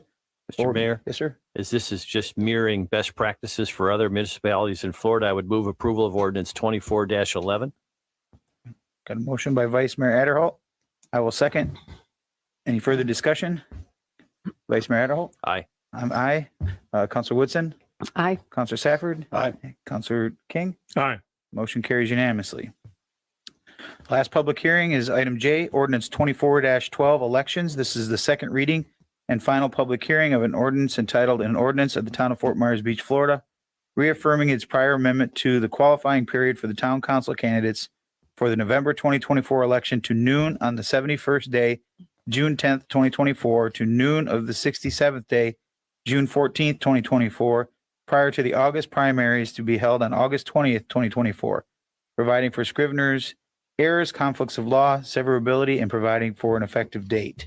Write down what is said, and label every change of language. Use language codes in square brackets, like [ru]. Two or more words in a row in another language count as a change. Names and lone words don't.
[en] Mr. Mayor? Yes, sir. As this is just mirroring best practices for other municipalities in Florida, I would move approval of ordinance 24-11. Got a motion by Vice Mayor Adderholt. I will second. Any further discussion? Vice Mayor Adderholt? Aye. I'm aye. Councilor Woodson? Aye. Councilor Safford? Aye. Councilor King? Aye. Motion carries unanimously. Last public hearing is item J, ordinance 24-12, elections. This is the second reading and final public hearing of an ordinance entitled An Ordinance of the Town of Fort Myers Beach, Florida, reaffirming its prior amendment to the qualifying period for the town council candidates for the November 2024 election to noon on the 71st day, June 10th, 2024, to noon of the 67th day, June 14th, 2024, prior to the August primaries to be held on August 20th, 2024, providing for scriveners' errors, conflicts of law, severability, and providing for an effective date.